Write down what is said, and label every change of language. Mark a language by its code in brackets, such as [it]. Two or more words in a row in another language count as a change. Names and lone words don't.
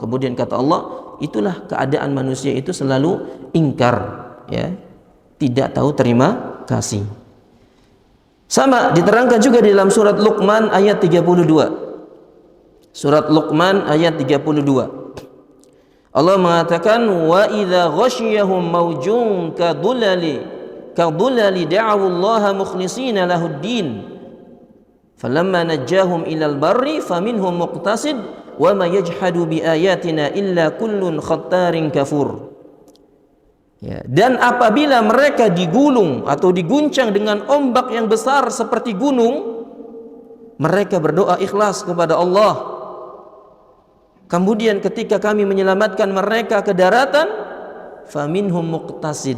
[id] Kemudian kata Allah, itulah keadaan manusia itu selalu ingkar, ya, tidak tahu terima kasih. Sama diterangkan juga di dalam surat Luqman ayat 32. Surat Luqman ayat 32. Allah mengatakan, [ar] وإذا غشيهم موج كالظلل دعوا الله مخلصين له الدين فلما نجاهم إلى البر فمنهم مقتصد وما يجحد بآياتنا إلا كل ختار كفور. [id] Ya, dan apabila mereka digulung atau diguncang dengan ombak yang besar seperti gunung, mereka berdoa ikhlas kepada Allah. Kemudian ketika kami menyelamatkan mereka ke daratan, [ar] فمنهم مقتصد.